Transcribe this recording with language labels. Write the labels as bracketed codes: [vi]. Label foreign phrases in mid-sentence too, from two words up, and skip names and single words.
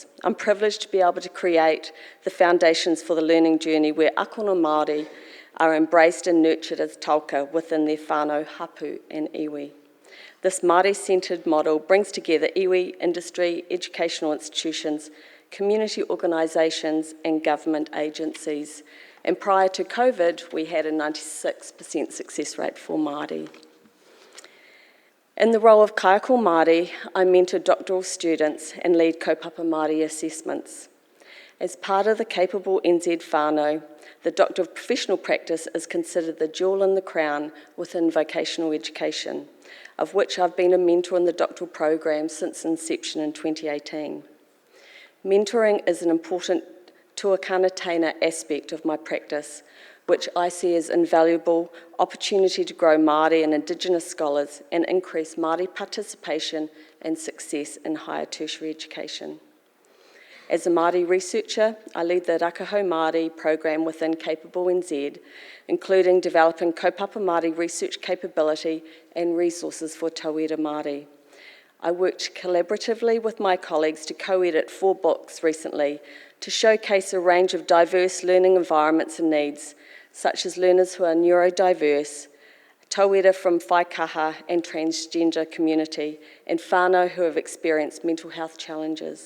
[en] I'm privileged to be able to create the foundations for the learning journey where [mi] akona Māori [en] are embraced and nurtured as tauka within their [mi] whānau hapu [en] and iwi. This Māori-centred model brings together iwi, industry, educational institutions, community organisations and government agencies. And prior to COVID, we had a 96% success rate for Māori. In the role of [mi] kaiako Māori, [en] I mentor doctoral students and lead [mi] kaupapa Māori [en] assessments. As part of the Capable NZ whānau, the Doctor of Professional Practice is considered the jewel in the crown within vocational education, of which I've been a mentor in the doctoral program since inception in 2018. Mentoring is an important [mi] tuakana teina [en] aspect of my practice, which I see as invaluable opportunity to grow Māori and Indigenous scholars and increase Māori participation and success in higher tertiary education. As a Māori researcher, I lead the Rakaho Māori program within Capable NZ, including developing [mi] kaupapa Māori [en] research capability and resources for [mi] tauira Māori. [en] I worked collaboratively with my colleagues to co-edit 4 books recently to showcase a range of diverse learning environments and needs, such as learners who are neurodiverse, tauira from whaikaha and transgender community, and whānau who have experienced mental health challenges.